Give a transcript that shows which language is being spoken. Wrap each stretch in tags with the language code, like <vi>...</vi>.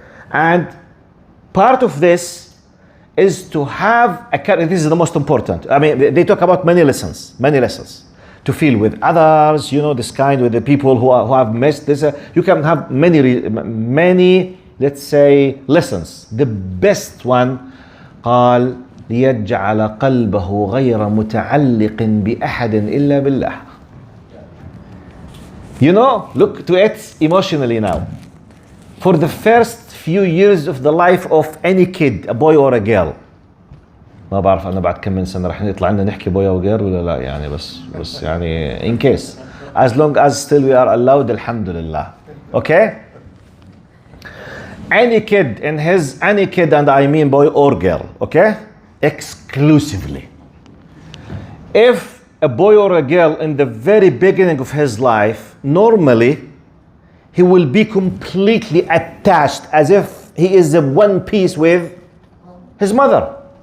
<en>And part of this is to have a character. This is the most important. I mean, they talk about many lessons. To feel with others, this kind, with the people who have missed this. You can have many, let's say, lessons. The best one,</en> <ar>قال ليجعل قلبه غير متعلق بأحد إلا بالله.</ar> <en>Look to it emotionally now. For the first few years of the life of any kid, a boy or a girl.</en> <ar>ما بعرف أنا بعد كم من سنة رح نطلع لنا نحكي</ar> <en>boy or girl</en> <ar>ولا لا يعني بس يعني</ar> <en>in case. As long as still we are allowed, alhamdulillah. Okay? Any kid, and I mean boy or girl, okay? Exclusively. If a boy or a girl in the very beginning of his life, normally he will be completely attached as if he is a one piece with his mother.</en>